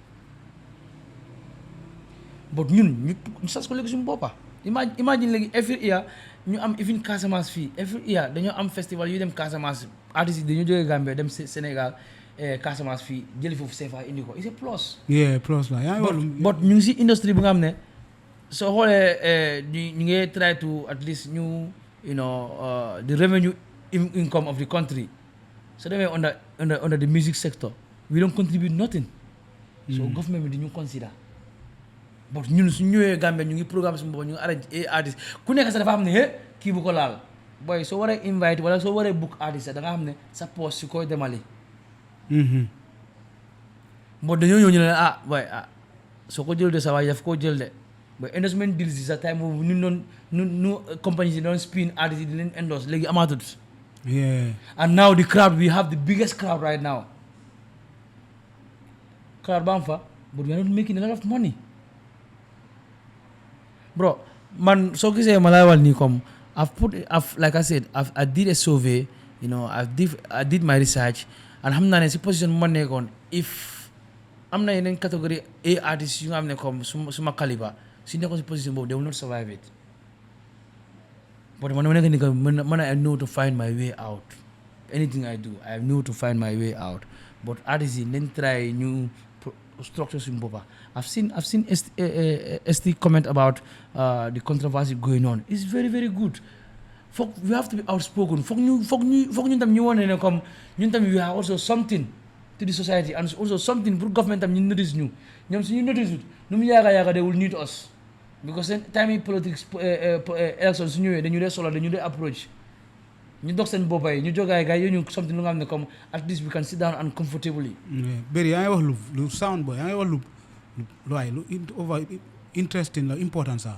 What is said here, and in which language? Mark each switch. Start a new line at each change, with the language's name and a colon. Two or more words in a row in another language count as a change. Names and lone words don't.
Wolof: but ñun ñu sas ko léegi suñu boppa imagine léegi
English: every year
Wolof: ñu am even Casamance fii
English: every year
Wolof: dañoo am festival yu dem Casamance artistes yi dañoo jógee Gambia dem Sénégal Casamance fii jëli foofu CFA indi ko
English: it's a plus
Wolof: plus la yaa ngi but ñu ngi si industrie bi nga xam ne soo xoolee ñu ngi
English: try to at least
Wolof: ñu
English: the revenue income of the country
Wolof: so demee
English: under the music sector we don't contribute nothing so
Wolof: government bi di ñu consider but ñun su ñëwee Gambia ñu ngi programme su boobu ñu ngi arrange artiste ku nekk sax dafa xam ne kii bu ko laal boy soo waree invite wala soo waree book artiste sax da nga xam ne sa poste si koy demali bon dañoo ñëw ñu ne boy soo ko jël de sa waay daf koo jël de boy
English: endorsement deals
Wolof: yi sa time boobu ñu compagnie yi doon spin artiste yi di leen endorse léegi amaatut
English: and now the crowd we have the biggest crowd right now
Wolof: crowd ba am fa
English: but we are not making a lot of money
Wolof: bro man soo gisee ma lay wal nii comme
English: like I said I did a survey I did my research and
Wolof: xam naa ne si position bu ma nekkoon if am na yeneen
English: catégorie A
Wolof: artistes yu nga xam ne comme suma calibre si
English: nekkoon si position boobu they will not survive it
Wolof: but man ma nekk ni que man
English: I know to find my way out anything I do I know to find my way out but artistes yi
Wolof: nañ try ñu structure suñu boppa
English: I've seen ST comment about the controversy going on it's very very good
Wolof: foog
English: we have
Wolof: to be outspoken foog ñun tam ñu wone ne comme ñun tam
English: we are also something to the society and also something
Wolof: pour government tam ñu notice ñu ñoom suñu notice nu mu yaaga
English: they will need us
Wolof: because seen time yi politics election su ñëwee dañu dee solo dañu dee approach ñu dox seen boppa yi ñu jógaay gars yooyu ñu something lu nga xam ne comme
English: at least we can sit down and comfortably
Wolof: bëri yaa ngi wax lu sound boy yaa ngi wax lu
English: over interesting
Wolof: la important ça